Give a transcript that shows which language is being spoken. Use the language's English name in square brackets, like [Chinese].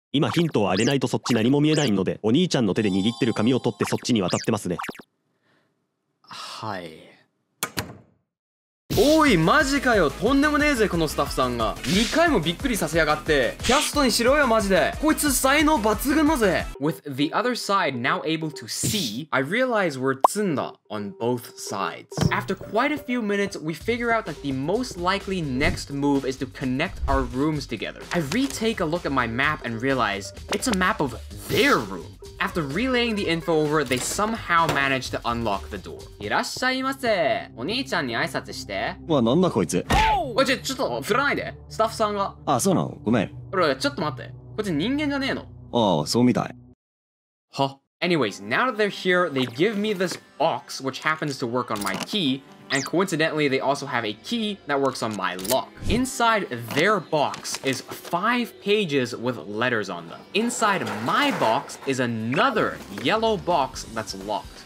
[Japanese] 今ヒントをあげないとそっち何も見えないので、お兄ちゃんの手で握ってる紙を取ってそっちに渡ってますね。はい。おい、マジかよ。とんでもねえぜ、このスタッフさんが。2回もびっくりさせやがって。キャストにしろよ、マジで。こいつ才能抜群だぜ。 [English] With the other side now able to see, I realize we're tsunda on both sides. After quite a few minutes, we figure out that the most likely next move is to connect our rooms together. I retake a look at my map and realize it's a map of their room. After relaying the info over, they somehow managed to unlock the door. [Japanese] いらっしゃいませ。お兄ちゃんに挨拶して。うわ、なんだこいつ。おい、ちょっと振らないで。スタッフさんが。あ、そうなの？ごめん。俺、ちょっと待って。こっち人間じゃねえの？ああ、そうみたい。は。 [English] Anyways, now that they're here, they give me this box, which happens to work on my key, and coincidentally, they also have a key that works on my lock. Inside their box is 5 pages with letters on them. Inside my box is another yellow box that's locked.